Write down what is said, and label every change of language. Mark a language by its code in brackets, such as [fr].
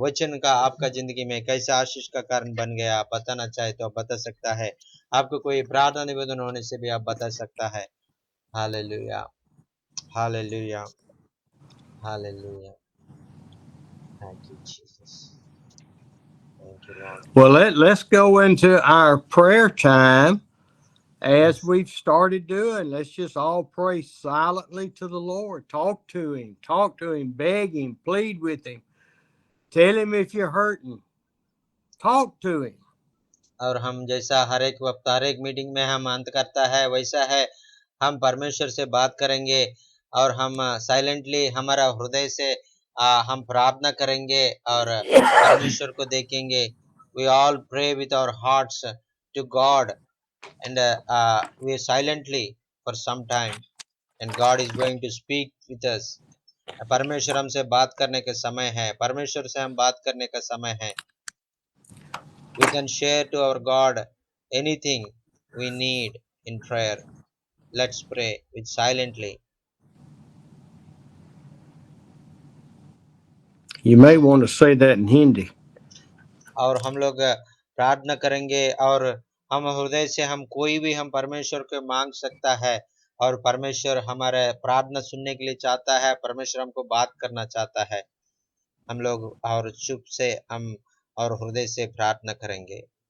[hi] वचन का आपका जिंदगी में कैसे आशीष का कारण बन गया, आप बताना चाहे तो आप बता सकता है। आपको कोई प्रार्थना निवेदन होने से भी आप बता सकता है। Hallelujah, hallelujah, hallelujah. [en] Thank you Jesus, thank you Lord. Well, let's go into our prayer time as we've started doing. Let's just all pray silently to the Lord. Talk to him, beg him, plead with him. Tell him if you're hurting. Talk to him. [hi] और हम जैसा हर एक वक्त हर एक meeting में हम अंत करता है वैसा है, हम परमेश्वर से बात करेंगे और हम साइलेंटली हमारा हृदय से हम प्रार्थना करेंगे और परमेश्वर को देखेंगे। [en] We all pray with our hearts to God and we silently for some time and God is going to speak with us. [hi] परमेश्वर हमसे बात करने का समय है, परमेश्वर से हम बात करने का समय है। [en] We can share to our God anything we need in prayer. Let's pray with silently. You may want to say that in Hindi. [hi] और हम लोग प्रार्थना करेंगे और हम हृदय से हम कोई भी हम परमेश्वर को मांग सकता है और परमेश्वर हमारे प्रार्थना सुनने के लिए चाहता है, परमेश्वर हमको बात करना चाहता है। हम लोग और चुप से हम और हृदय से प्रार्थना करेंगे।